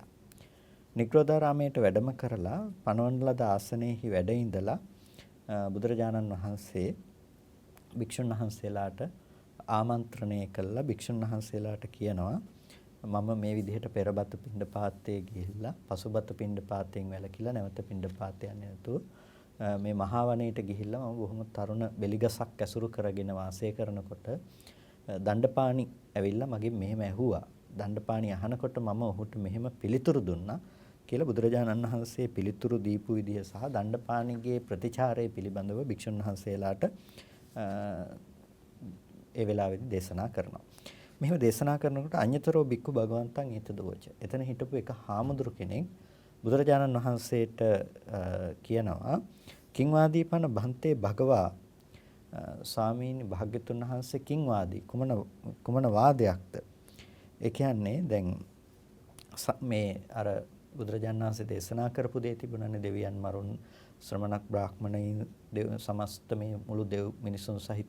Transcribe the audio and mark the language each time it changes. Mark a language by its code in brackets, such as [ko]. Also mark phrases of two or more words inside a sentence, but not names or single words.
[si] නිග්‍රෝධාරාමයට වැඩම කරලා පනවන ලද ආසනයේහි වැඩ ඉඳලා බුදුරජාණන් වහන්සේ භික්ෂුන් වහන්සේලාට ආමන්ත්‍රණය කළා භික්ෂුන් වහන්සේලාට කියනවා මම මේ විදිහට පෙරබත් පිණ්ඩපාතයේ ගිහිල්ලා පසුබත් පිණ්ඩපාතයෙන් වැළකීලා නැවත පිණ්ඩපාත යන්නේ නැතුව මේ මහා වනයේට ගිහිල්ලා මම බොහොම තරුණ බෙලිගසක් ඇසුරු කරගෙන වාසය කරනකොට දණ්ඩපාණි ඇවිල්ලා මගෙන් මෙහෙම ඇහුවා. දණ්ඩපාණි අහනකොට මම ඔහුට මෙහෙම පිළිතුරු දුන්නා කියලා බුදුරජාණන් වහන්සේ පිළිතුරු දීපු විදිහ සහ දණ්ඩපාණිගේ ප්‍රතිචාරය පිළිබඳව භික්ෂුන් වහන්සේලාට ඒ වෙලාවේදී දේශනා කරනවා. මෙහෙම දේශනා කරනකොට [pi] අඤ්‍යතරෝ බික්කු භගවන්තං ඒතදෝච. [si] එතන හිටපු එක හාමුදුරු කෙනෙක් බුදුරජාණන් වහන්සේට කියනවා [pi] කිංවාදීපන බන්තේ භගවා [si] ස්වාමීනි භාග්‍යතුන් වහන්සේ කිංවාදී කුමන වාදයක්ද? ඒ කියන්නේ දැන් මේ අර බුදුරජාණන් වහන්සේ දේශනා කරපු දේ තිබුණානේ දෙවියන් මරුන් ශ්‍රමණක් බ්‍රාහ්මණයින් සමස්ත මේ මුළු දෙව් මිනිසුන් සහිත